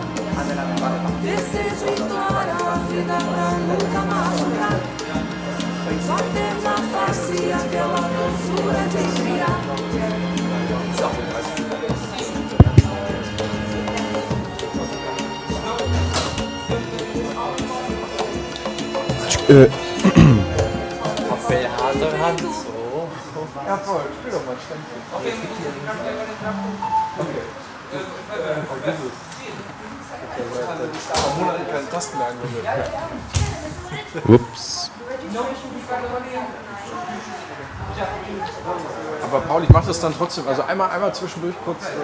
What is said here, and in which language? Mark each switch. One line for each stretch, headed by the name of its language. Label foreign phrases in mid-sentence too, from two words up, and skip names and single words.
Portuguese: Desejo e glória a vida pra nunca machucar. Só ter na face aquela doçura de criar.
German: Appellhater Hand, so. Ja, voll. Spiel doch mal Ständchen. Okay. Vor Monaten keine Tasten mehr angewendet. Ups. Aber Paul, ich mache das dann trotzdem, also einmal zwischendurch kurz.